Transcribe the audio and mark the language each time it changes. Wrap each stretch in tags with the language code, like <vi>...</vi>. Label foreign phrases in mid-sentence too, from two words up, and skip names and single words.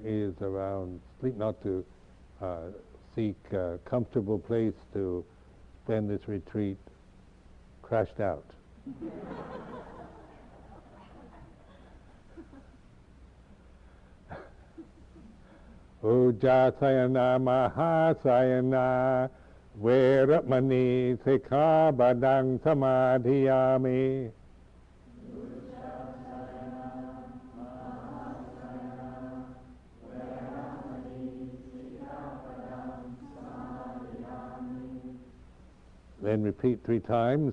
<en>is around sleep, not to seek a comfortable place to spend this retreat crashed out.</en> <pi>Ujjasayana mahasayana veramani sikkhabadang samadhiyami.</pi> <en>Then repeat 3 times.</en>